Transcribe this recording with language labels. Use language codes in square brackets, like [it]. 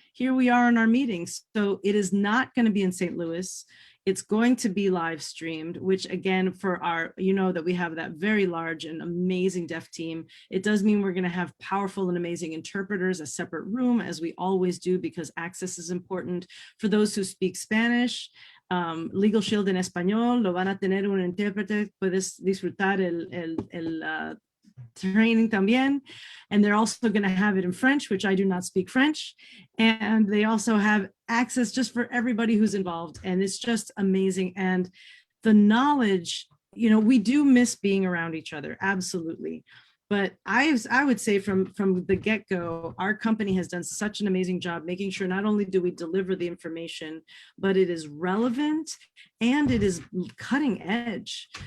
[en] Here we are in our meetings. So it is not going to be in St. Louis. It's going to be live streamed, which again, for our, that we have that very large and amazing deaf team. It does mean we're going to have powerful and amazing interpreters, a separate room, as we always do, because access is important. For those who speak Spanish, [es] Legal Shield en español, lo van a tener un intérprete, puedes disfrutar el training también. [en] And they're also going to have it in French, which I do not speak French. And they also have access just for everybody who's involved. And it's just amazing. And the knowledge, we do miss being around each other. Absolutely. But I would say from the get-go, our company has done such an amazing job making sure not only do we deliver the information, but it is relevant and it is cutting edge.